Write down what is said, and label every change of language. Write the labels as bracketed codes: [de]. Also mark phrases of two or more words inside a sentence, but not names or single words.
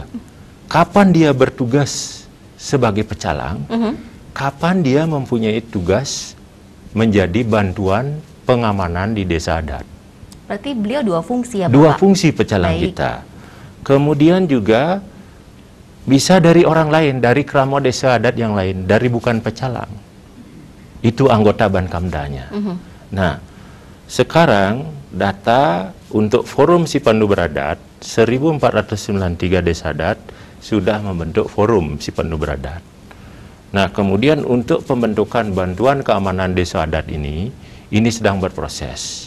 [id] Kapan dia bertugas sebagai pecalang, kapan dia mempunyai tugas menjadi bantuan pengamanan di desa adat. Berarti beliau 2 fungsi ya, Bapak? 2 fungsi pecalang kita. Kemudian juga bisa dari orang lain, dari kramo desa adat yang lain, dari bukan pecalang. Itu anggota Bankamdanya. Nah, sekarang data untuk Forum Sipandu Beradat, 1493 desa adat sudah membentuk Forum Sipandu Beradat. Nah, kemudian untuk pembentukan bantuan keamanan desa adat ini sedang berproses.